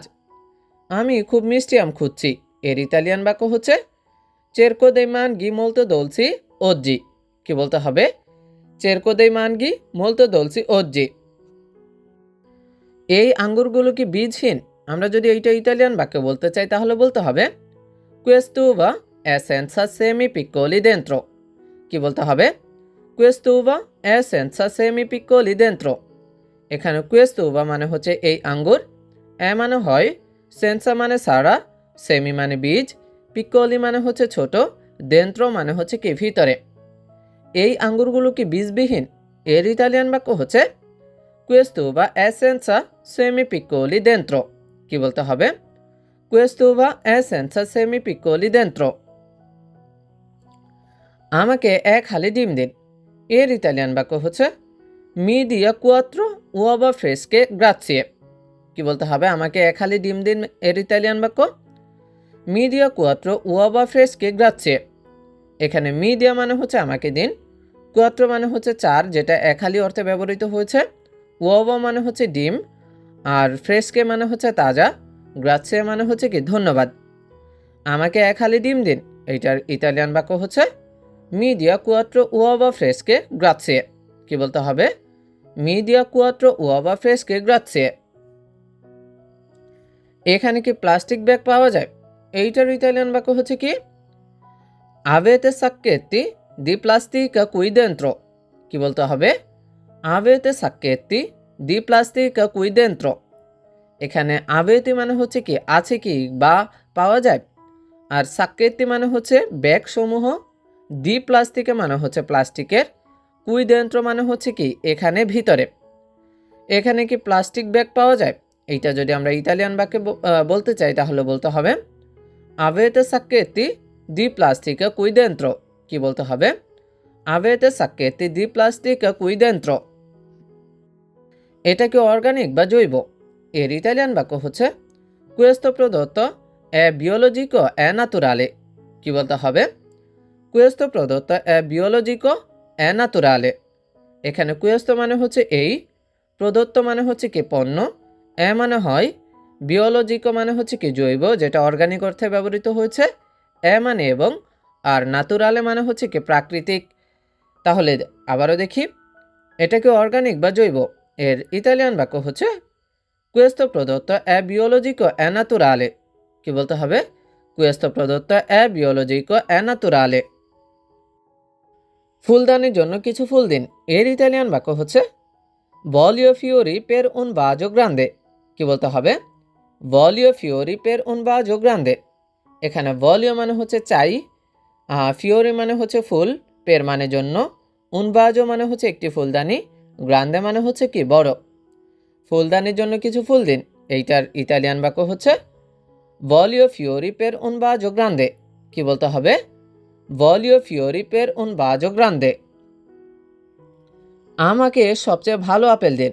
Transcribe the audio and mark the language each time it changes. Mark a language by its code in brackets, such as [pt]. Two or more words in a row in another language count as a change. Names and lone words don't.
[bn] আমি খুব মিষ্টি আম খুঁজছি, এর ইতালিয়ান বাক্য হচ্ছে [it] cerco dei manghi molto dolci oggi. [bn] কি বলতে হবে? [it] cerco dei manghi molto dolci oggi. [bn] এই আঙ্গুরগুলো কি বীজহীন? আমরা যদি এইটা ইতালিয়ান বাক্যে বলতে চাই তাহলে বলতে হবে [it] questo uva è senza semi piccoli dentro। [bn] কি বলতে হবে? [it] questo uva è senza semi piccoli dentro। [bn] এখানে [it] questo uva [bn] মানে হচ্ছে এই আঙ্গুর, এ মানে হয়, সেন্সা মানে সারা, সেমি মানে বীজ, পিক্কলি মানে হচ্ছে ছোট, dentro মানে হচ্ছে কি ভিতরে। এই আঙ্গুরগুলো কি বীজবিহীন? এর ইতালিয়ান বাক্য হচ্ছে [it] questo uva è senza semi piccoli dentro। [bn] কি বলতে হবে? [it] questo uva è senza semi piccoli dentro। [bn] আমাকে 1 হালি ডিম দিন, এর ইতালিয়ান বাক্য হচ্ছে [it] mi dia 4 uova fresche grazie. [bn] কি বলতে হবে? আমাকে 1 হালি ডিম দিন, এর ইতালিয়ান বাক্য [it] mi dia 4 uova fresche grazie. [bn] এখানে [it] mi dia [bn] মানে হচ্ছে আমাকে দিন, 4 মানে হচ্ছে 4 যেটা 1 হালি অর্থে ব্যবহৃত হয়েছে, উওভা মানে হচ্ছে ডিম, আর ফ্রেশকে মানে হচ্ছে তাজা, গ্রাৎসিয়া মানে হচ্ছে কি ধন্যবাদ। আমাকে 1 হালি ডিম দিন, এইটার ইতালিয়ান বাক্য হচ্ছে [it] mi dia 4 uova fresche grazie. [bn] কি বলতে হবে? [it] mi dia 4 uova fresche grazie. [bn] এখানে কি প্লাস্টিক ব্যাগ পাওয়া যায়? এইটার ইতালিয়ান বাক্য হচ্ছে কি [it] avete sacchetti di plastica qui dentro। [bn] কি বলতে হবে? [it] avete sacchetti di plastica qui dentro. [bn] এখানে আবেতি মানে হচ্ছে কি আছে কি বা পাওয়া যায়, আর সাক্কেতি মানে হচ্ছে ব্যাগ সমূহ, [it] di plastica [bn] মানে হচ্ছে প্লাস্টিকের, [it] qui dentro [bn] মানে হচ্ছে কি এখানে ভিতরে। এখানে কি প্লাস্টিক ব্যাগ পাওয়া যায়? এইটা যদি আমরা ইতালিয়ান বাক্যে বলতে চাই তাহলে বলতে হবে [it] avete sacchetti di plastica qui dentro. [bn] কি বলতে হবে? [it] avete sacchetti di plastica qui dentro. [bn] এটা কি অর্গানিক বা জৈব? এর ইতালিয়ান বাক্য হচ্ছে [it] questo prodotto è biologico e naturale। [bn] কি বলতে হবে? [it] questo prodotto è biologico e naturale। [bn] এখানে questo মানে হচ্ছে এই, প্রদত্ত মানে হচ্ছে কি পণ্য, এ মানে হয়, বিওলজিকো মানে হচ্ছে কি জৈব যেটা অর্গানিক অর্থে ব্যবহৃত হয়েছে, এ মানে এবং, আর ন্যাতুরালে মানে হচ্ছে কি প্রাকৃতিক। তাহলে আবারও দেখি, এটা কি অর্গানিক বা জৈব? এর ইতালিয়ান বাক্য হচ্ছে [it] questo prodotto è biologico e naturale। [bn] কি বলতে হবে? [it] questo prodotto è biologico e naturale। [bn] ফুলদানির জন্য কিছু ফুল দিন, এর ইতালিয়ান বাক্য হচ্ছে [it] voglio fiori per un vaso grande। [bn] কি বলতে হবে? [it] voglio fiori per un vaso grande। [bn] এখানে voglio মানে হচ্ছে চাই, fiori মানে হচ্ছে ফুল, per মানে জন্য, [it] un vaso [bn] মানে হচ্ছে একটি ফুলদানি, গ্রান্দে মানে হচ্ছে কি বড়। ফুলদানির জন্য কিছু ফুল দিন, এইটার ইতালিয়ান বাক্য হচ্ছে [it] voglio fiori per un vaso grande. [bn] কি বলতে হবে? [it] voglio fiori per un vaso grande. [bn] আমাকে সবচেয়ে ভালো আপেল দিন।